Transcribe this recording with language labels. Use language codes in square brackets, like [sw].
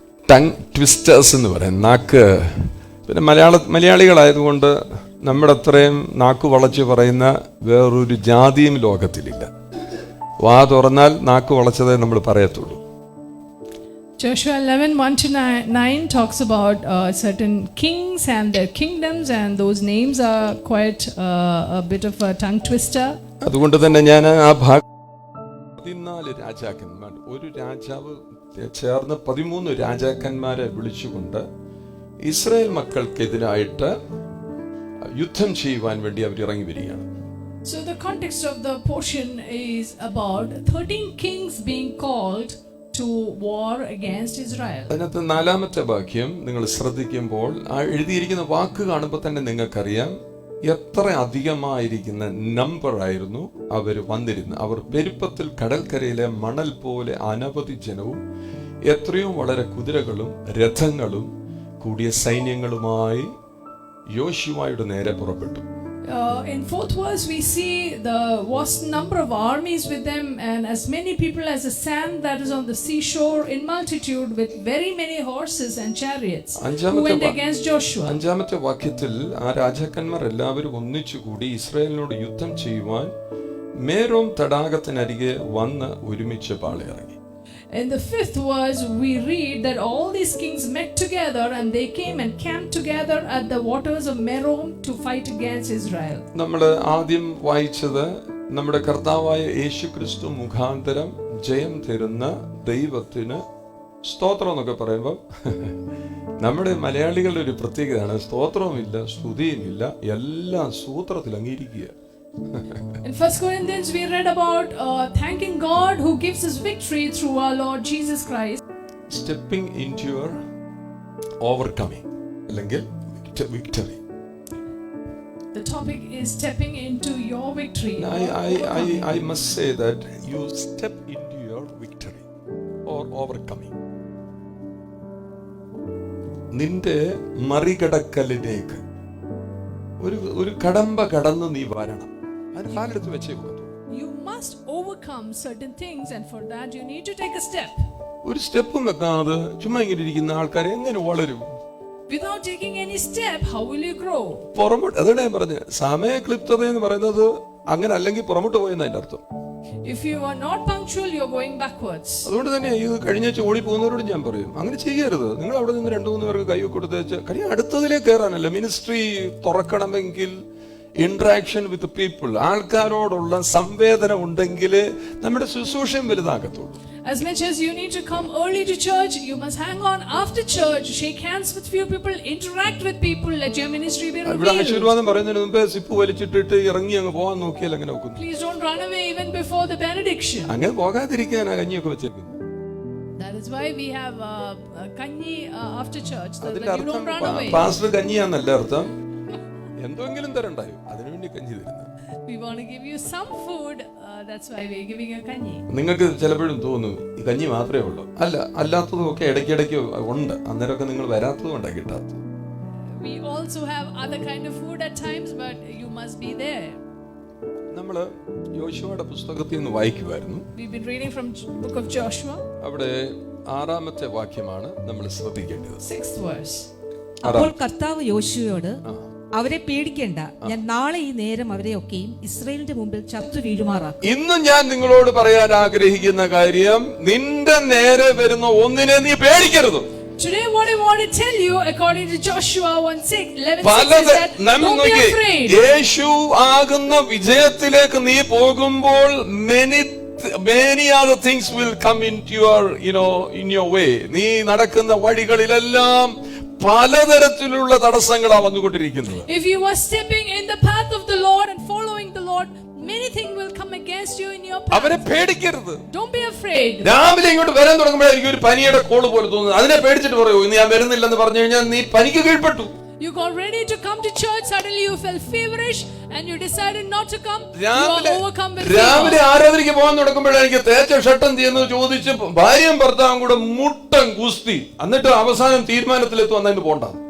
[ml] Tongue twisters എന്ന് പറയും, നാക്ക്. പിന്നെ മലയാളികളായതുകൊണ്ട് നമ്മുടെ അത്രയും നാക്ക് വളച്ച് പറയുന്ന വേറൊരു ജാതിയും ലോകത്തിലില്ല. വാ തുറന്നാൽ നാക്ക് വളച്ചതേ നമ്മൾ പറയത്തുള്ളൂ. [en] Joshua 11:1-9 talks about certain kings and their kingdoms, and those names are quite a bit of a tongue twister. [ml] അതുകൊണ്ട് തന്നെ ഞാൻ ആ ഭാഗം 14 രാജാക്കന്മാർ, ഒരു രാജാവ് ചേർന്ന് 13 രാജാക്കന്മാരെ വിളിച്ചുകൊണ്ട് ഇസ്രായേൽ മക്കൾക്കെതിരായിട്ട് യുദ്ധം ചെയ്യുവാൻ വേണ്ടി അവർ ഇറങ്ങി വരികയാണ്. [en] So the context of the portion is about 13 kings being called to war against Israel. [ml] അതിനകത്ത് 4-ാമത്തെ വാക്യം നിങ്ങൾ ശ്രദ്ധിക്കുമ്പോൾ ആ എഴുതിയിരിക്കുന്ന വാക്ക് കാണുമ്പോൾ തന്നെ നിങ്ങൾക്കറിയാം എത്ര അധികമായിരിക്കുന്ന നമ്പർ ആയിരുന്നു അവർ വന്നിരുന്നത്. അവർ പെരുപ്പത്തിൽ കടൽക്കരയിലെ മണൽ പോലെ അനവധി ജനവും എത്രയോ വളരെ കുതിരകളും രഥങ്ങളും കൂടിയ സൈന്യങ്ങളുമായി യോശുവയുടെ നേരെ പുറപ്പെട്ടു. [en] In 4th verse we see the vast number of armies with them, and as many people as the sand that is on the seashore in multitude, with very many horses and chariots who went against Joshua. [ml] 5-ാമത്തെ വാക്യത്തിൽ ആ രാജാക്കന്മാർ എല്ലാവരും ഒന്നിച്ചുകൂടി ഇസ്രായേലിനോട് യുദ്ധം ചെയ്യുവാൻ മേരോം തടാകത്തിനരികെ വന്ന് ഒരുമിച്ച് പാളയിറങ്ങി. [en] In the 5th verse we read that all these kings met together and they came and camped together at the waters of Merom to fight against Israel. [ml] നമ്മൾ ആദ്യം വായിച്ചത് നമ്മുടെ കർത്താവായ യേശുക്രിസ്തു മുഖാന്തരം ജയം തരുന്ന ദൈവത്തിന് സ്തോത്രം എന്നൊക്കെ പറയുമ്പോൾ നമ്മുടെ മലയാളികളുടെ ഒരു പ്രത്യേകതയാണ്, സ്തോത്രവുമില്ല സ്തുതിയുമില്ല, എല്ലാം സൂത്രത്തിൽ അങ്ങിരിക്കുക. [en] In 1 Corinthians we read about thanking God who gives us victory through our Lord Jesus Christ. Stepping into your overcoming, [ml] അല്ലെങ്കിൽ [en] victory. The topic is stepping into your victory. I must say that you step into your victory or overcoming. [ml] നിന്റെ മറികടക്കലിലേക്ക് ഒരു കടമ്പ കടന്ന് നീ വരണം. അതിന് കാലെടുത്ത് വെച്ചേ ഒക്കത്തു. [en] You must overcome certain things, and for that you need to take a step. [ml] ഒരു സ്റ്റെപ്പും വെക്കാതെ ചുമ്മാ ഇങ്ങനെ ഇരിക്കുന്ന ആൾക്കാർ എങ്ങനെ വളരും? [en] Without taking any step, how will you grow? [ml] പുറമോട്ട്, അതാണ് ഞാൻ പറഞ്ഞത്, സമയക്ലിപ്തത എന്ന് പറയുന്നത് അങ്ങനെ, അല്ലെങ്കിൽ പുറമോട്ട് പോയെന്ന് അതിന്റെ അർത്ഥം. [en] If you are not punctual, you are going backwards. [ml] അതുകൊണ്ട് തന്നെ ഇത് കഴിഞ്ഞാഴ്ച ഓടി പോകുന്നവരോട് ഞാൻ പറയും, അങ്ങനെ ചെയ്യരുത്. നിങ്ങൾ അവിടെ നിന്ന് 2-3 പേർക്ക് കൈ കൊടുത്തേച്ച് കാര്യം അടുത്തതിലേക്ക് കയറാനല്ല. മിനിസ്ട്രി തുറക്കണമെങ്കിൽ [en] interaction with people, [ml] ആൾക്കാരോടുള്ള സംവേദന ഉണ്ടെങ്കിൽ നമ്മുടെ ശുശ്രൂഷയും വലുതാകത്തുള്ളൂ. [en] As much as you need to come early to church, you must hang on after church, shake hands with few people, interact with people, let your ministry be revealed. [ml] ഇവിടെ ആശീർവാദം പറയുന്നതിന് മുമ്പേ zip വലിച്ചിട്ടിട്ട് ഇറങ്ങി അങ്ങ് പോകാൻ നോക്കിയാൽ അങ്ങനെ നോക്കുന്നു. [en] Please don't run away even before the benediction. [ml] അങ്ങനെ പോകാതിരിക്കാനാ കഞ്ഞിയൊക്കെ വെച്ചിരിക്കുന്നത്. [en] That is why we have kanyi after church, so that you don't run away. [ml] Pastor കഞ്ഞിയാന്നല്ല അർത്ഥം, എന്തെങ്കിലും തരണ്ടായോ അതിനുവേണ്ടി കഞ്ഞി തരുന്നത്. [en] We want to give you some food, that's why we are giving you kanyi. [ml] നിങ്ങൾക്ക് ചിലപ്പോഴും തോന്നും ഈ കഞ്ഞി മാത്രമേ ഉള്ളൂ. അല്ലാത്തതും ഒക്കെ ഇടയ്ക്കിടയ്ക്ക് ഉണ്ട്, അന്നേരമൊക്കെ നിങ്ങൾ വരാത്തത് കൊണ്ടാണ് കിട്ടാത്തത്. [en] We also have other kind of food at times, but you must be there. [ml] നമ്മൾ യോശുവയുടെ പുസ്തകത്തിൽ നിന്ന് വായിക്കുമായിരുന്നു. [en] We've been reading from book of Joshua. [ml] അവിടെ 6-ാമത്തെ വാക്യമാണ് നമ്മൾ ശ്രദ്ധിക്കേണ്ടത്. [en] 6th verse. [ml] അപ്പോൾ കർത്താവ് യോശുവയോട്, അവരെ പേടിക്കേണ്ട, ഞാൻ നാളെ ഈ നേരം അവരെ ഒക്കെയും ഇസ്രായേലിന്റെ മുമ്പിൽ ചത്തു വീഴുമാറാക്കും. ഇന്ന് ഞാൻ നിങ്ങളോട് പറയാൻ ആഗ്രഹിക്കുന്ന കാര്യം, നിന്റെ നേരെ വരുന്ന ഒന്നിനെ നീ പേടിക്കരുത്. [en] Today what I want to tell you, according to Joshua 11:6 is that don't be afraid. [ml] യേശു ആകുന്ന വിജയത്തിലേക്ക് നീ പോകുമ്പോൾ [en] many many other things will come into your, in your way. [ml] നീ നടക്കുന്ന വഴികളിലെല്ലാം പലതരത്തിലുള്ള തടസ്സങ്ങളാണ് വന്നുകൊണ്ടിരിക്കുന്നത്. [en] If you are stepping in the path of the Lord and following the Lord, many things will come against you in your path. [ml] അവരെ പേടിക്കരുത്. [en] Don't be afraid. [ml] രാവിലെ ഇങ്ങോട്ട് വരാൻ തുടങ്ങുമ്പോഴേ എനിക്ക് ഒരു പനിയുടെ കോള് പോലെ തോന്നുന്നു. അതിനെ പേടിച്ചിട്ട് പറയൂ ഇന്ന് ഞാൻ വരുന്നില്ലെന്ന് പറഞ്ഞു കഴിഞ്ഞാൽ നീ പനിക്ക് കീഴ്പ്പെട്ടു. [en] You got ready to come to church, suddenly you felt feverish and you decided not to come. You are overcome with [ml] രാവിലെ [en] fever. [ml] ആരാധനയ്ക്ക് പോകാൻ തുടങ്ങുമ്പോഴേ എനിക്ക് തേച്ച ഷട്ടം ചെയ്യുന്നത് ചോദിച്ച് ഭാര്യയും ഭർത്താവും കൂടെ മുട്ടൻ ഗുസ്തി, എന്നിട്ട് അവസാനം തീരുമാനത്തിലെത്തും അന്നു പോണ്ട.